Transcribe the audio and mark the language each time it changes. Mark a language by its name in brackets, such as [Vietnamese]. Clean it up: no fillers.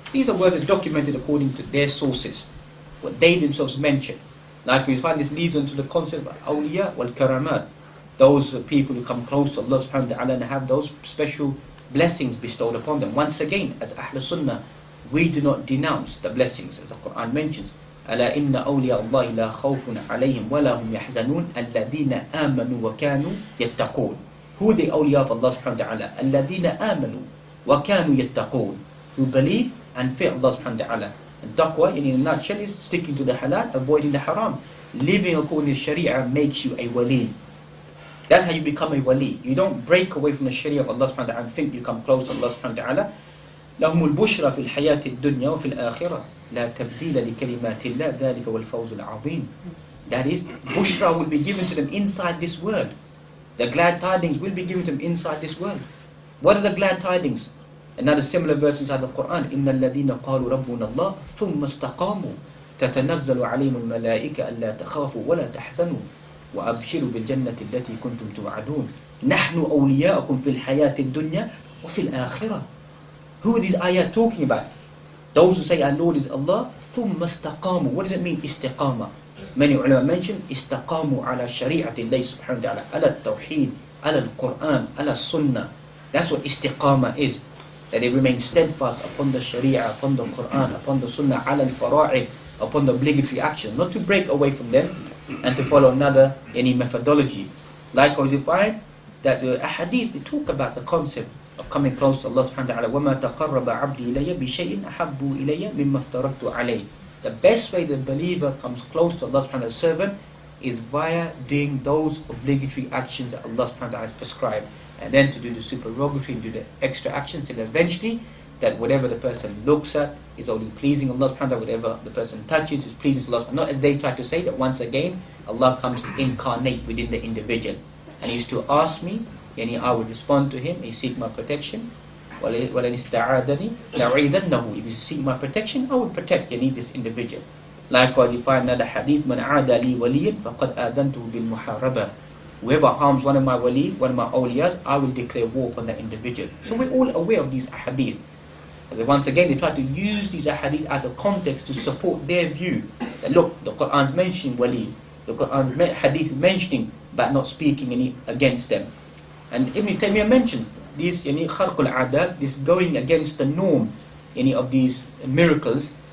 [English] These are words that are documented according to their sources, what they themselves mention. Like we find this leads on to the concept of awliya wal karamat, those people who come close to Allah subhanahu wa ta'ala and have those special blessings bestowed upon them. Once again, as Ahl Sunnah, we do not denounce the blessings, as the Quran mentions. [Arabic] ألا إن أولياء الله لا خوف عليهم ولا هم يحزنون الذين آمنوا وكانوا يتقون. [English] Who are the awliya of Allah subhanahu wa ta'ala? [Arabic] الذين آمنوا وكانوا يتقون, [English] who believe and fear Allah subhanahu wa ta'ala. And taqwa, in a nutshell, is sticking to the halal, avoiding the haram. Living according to Sharia makes you a wali. That's how you become a wali. You don't break away from the Sharia of Allah subhanahu wa ta'ala and think you come close to Allah subhanahu wa ta'ala. [Arabic] لهم البشرى في الحياة الدنيا وفي الآخرة لا تبديل لكلمات الله ذلك والفوز العظيم. [English] That is, bushra will be given to them inside this world. The glad tidings will be given to them inside this world. What are the glad tidings? Another similar verse inside the Quran. [Arabic] إِنَّ الَّذِينَ قَالُوا رَبُّنَا اللَّهُ ثُمَّ اسْتَقَامُوا تَتَنَزَّلُ عَلَيْهِمُ الْمَلَائِكَةُ أَلَّا تَخَافُوا وَلَا تَحْزَنُوا وَأَبْشِرُوا بِالْجَنَّةِ الَّتِي كُنْتُمْ تُوعَدُونَ نَحْنُ أَوْلِيَاؤُكُمْ فِي الْحَيَاةِ الدُّنْيَا وَفِي الْآخِرَةِ. [English] Who are these ayat talking about? Those who say our Lord is Allah, [Arabic] ثُمَّ اسْتَقَامُوا. [English] What does it mean, istiqama? Many ulama mention, [Arabic] استقاموا على شريعة الله سبحانه وتعالى, على التوحيد, على القرآن, على السنة. [English] That's what istiqama is. That they remain steadfast upon the Sharia, upon the Quran, upon the Sunnah, [Arabic] على الفرائض, [English] upon the obligatory action, not to break away from them and to follow any methodology. Likewise, you find that the ahadith, they talk about the concept of coming close to Allah subhanahu wa ta'ala. [Arabic] وَمَا تَقَرَّبَ عَبْدِي إِلَيَّ بِشَيْءٍ أَحَبُّ إِلَيَّ مِمَّا افْتَرَضْتُ عَلَيْهِ. [English] The best way the believer comes close to Allah subhanahu wa ta'ala servant is via doing those obligatory actions that Allah subhanahu wa ta'ala has prescribed, and then to do the supererogatory and do the extra actions, till eventually that whatever the person looks at is only pleasing Allah subhanahu wa ta'ala, whatever the person touches is pleasing to Allah subhanahu wa ta'ala. Not as they try to say that once again Allah comes incarnate within the individual. And he used to ask me, yani I would respond to him, he seek my protection. [Arabic] وَلَنِ اسْتَعَادَنِي لَعِيذَنَّهُ. [English] If you seek my protection, I will protect this individual. Likewise, you find another hadith, [Arabic] مَنْ عَادَ لِي وَلِيًّا فَقَدْ آذَنْتُهُ بِالْمُحَارَبَةِ. [English] Whoever harms one of my wali, one of my awliyas, I will declare war upon that individual. So we're all aware of these ahadith. But once again, they try to use these ahadith out of context to support their view. That look, the Qur'an's mentioning wali, the Qur'an's hadith mentioning, but not speaking any against them. And Ibn Taymiyyah mentioned these kharqul adat, this going against the norm of these miracles.